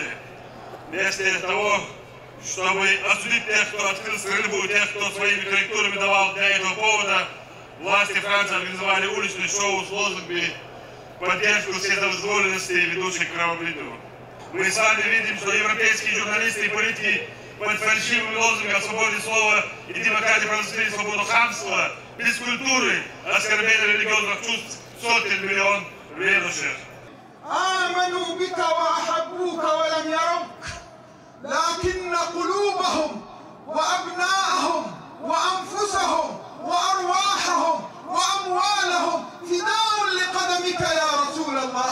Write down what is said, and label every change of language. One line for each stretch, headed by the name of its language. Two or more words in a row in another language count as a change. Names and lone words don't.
Russian: Вместо того, чтобы осудить тех, кто открыл стрельбу, тех, кто своими корректурами давал для этого повода, власти Франции организовали уличное шоу с лозунгами поддержку вседозволенности, ведущих к кровопролитию. Мы с вами видим, что европейские журналисты и политики под фальшивыми лозунгами о свободе слова и демократии провозгласили свободу хамства, без культуры, оскорбления религиозных чувств сотен миллионов верующих.
Arabic: آمنوا بك وأحبوك ولم يروك لكن قلوبهم وأبناءهم وأنفسهم وأرواحهم وأموالهم فداء لقدمك يا رسول الله.